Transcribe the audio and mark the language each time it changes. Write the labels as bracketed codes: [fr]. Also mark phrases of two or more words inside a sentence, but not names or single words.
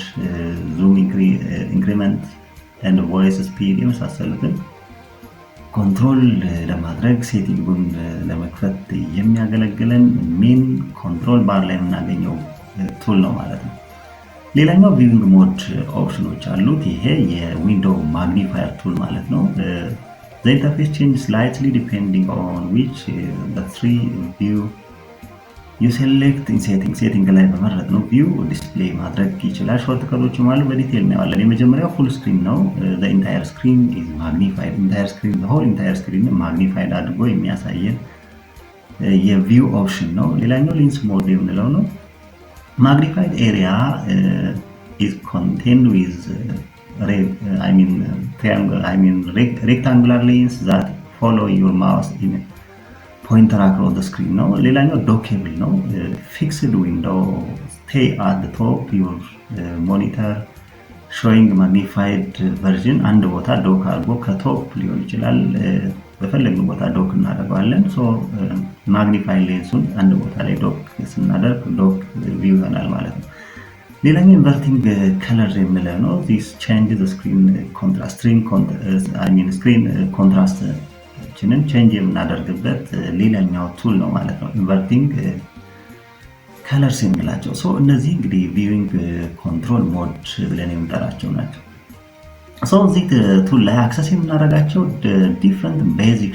[en] zoom increment and voice speed የመሳሰሉትን ኮንትሮል ለማድረግ ሴቲንጉን [am] ለመክፈት የሚያገለግለን [en] main control bar [am] ላይ የምናገኘው [en] ቱል ነው [am] ማለት ነው። ሌላኛው [en] viewing mode options [am] አሉት። ይሄ [en] window magnifier tool [am] ማለት ነው። [en] the interface changes slightly depending on which the three view you select in setting [am] ላይ በመረጥነው [en] view display [am] ማድረግ ይችላል። [en] ሾርትከቶችም [am] አሉ፣ በዲቴል እናያለን። የመጀመሪያው [en] full screen ነው። the entire screen is magnified entire screen the whole entire screen ማግኒፋይድ [am] አድርጎ የሚያሳየን [en] view option [am] ነው። ሌላኛው [en] lens mode [am] የምንለው ነው። [en] magnified area is contained with rectangular lines that follow your mouse in pointer across the screen [am] ነው። ሌላኛው [en] ዶኬብል ነው። fixed window stay at the top your monitor showing magnified version [am] አንድ ቦታ [en] ዶክ [am] አድርጎ ከቶፕ ሊሆን ይችላል በፈለግነው ቦታ [en] ዶክ እናደርጋለን። magnify lens [am] አንድ ቦታ ላይ [en] ዶክ ስናደርግ dock view [am] ይሆናል ማለት ነው። ሌላኛው [en] inverting color [am] የምንለው ነው። [en] this changes the screen contrast screen contrast change [am] የምናደርግበት ሌላኛው ቱል ነው ማለት ነው። [en] inverting colors [am] የምንላቸው እነዚህ እንግዲህ [en] viewing control mode [am] ብለን የምንጠራቸው ናቸው። እዚህ ቱል ላይ አክሰስ የምናደርጋቸው [en] different basic